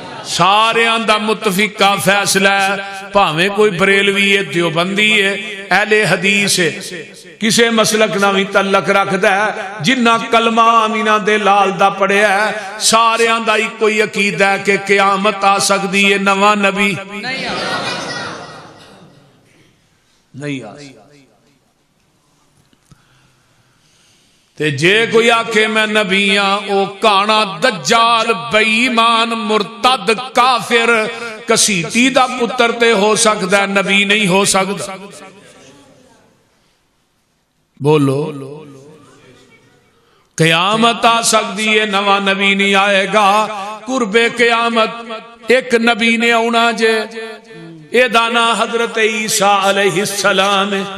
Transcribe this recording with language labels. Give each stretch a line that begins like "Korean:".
Punjabi: سارے دا متفقہ فیصلہ ہے, پاویں کوئی بریلوی ہے, دیوبندی ہے, اہل حدیث ہے, کسے مسلک نہ بھی تعلق رکھدا ہے, جنہ کلمہ آمینہ دے لال دا پڑھیا ہے, سارے دا ہی کوئی عقیدہ ہے کہ قیامت آ سکدی ہے, نواں نبی نہیں آ سکتا. تے جے کوئی آکھے میں نبی ہاں, او کانا دجال بے ایمان مرتد کافر کسیٹی دا پتر تے ہو سکتا ہے, نبی نہیں ہو سکتا.
Urdu: بولو قیامت آ سکتی ہے, نواں نبی نہیں آئے گا.
Punjabi: قرب قیامت ایک نبی نے آنا جے, اے دانا حضرت عیسیٰ علیہ السلام.